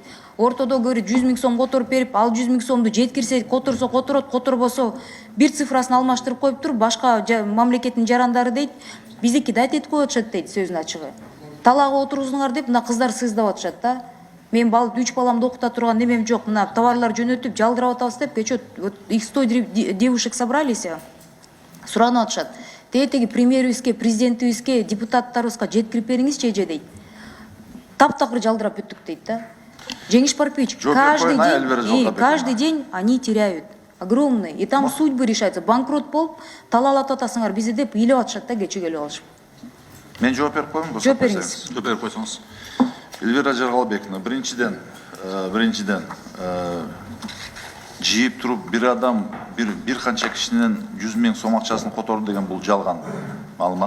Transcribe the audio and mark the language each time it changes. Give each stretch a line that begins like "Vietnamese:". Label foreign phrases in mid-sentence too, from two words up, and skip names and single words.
Kyrgyz: Ортодо көрү 100 000 сом которуп берип, ал 100 000 сомду жеткирсе, которсо которот, которбосо бир цифрасын алмаштырып коюп туруп, башка мамлекеттин жарандары дейт, биздики да айтып коюшат дейт сөзүнүн ачыгы. Талага отургузуңар деп, мына кыздар сыздап атышат да. Мен 3 баламды окута турган немем жок, мына товарлар жөнөтүп, жалдырап атабыз деп, кечө
Russian: их 100 девушек собрались,
Kyrgyz: суранып атышат. Теги премьерибизге, президентибизге, депутаттарыбызга жеткирип бериңизчи эже дейт. Таптакыр жалдырап бүттүк дейт да. Жеңиш Парпич,
Russian: каждый день они теряют. Огромные. И там судьбы решаются.
Kyrgyz: Банкрот болуп, талалап атасыңар бизди деп ыйлап атышат да, кече келип алышып. Мен жооп берип коеюн, жооп бериңиз. Жооп берип койсоңуз. Элвира Жаргалбековна, биринчиден жийип туруп бир адам бир канча кишинин 100 000 сом акчасын которду деген бул жалган маалымат.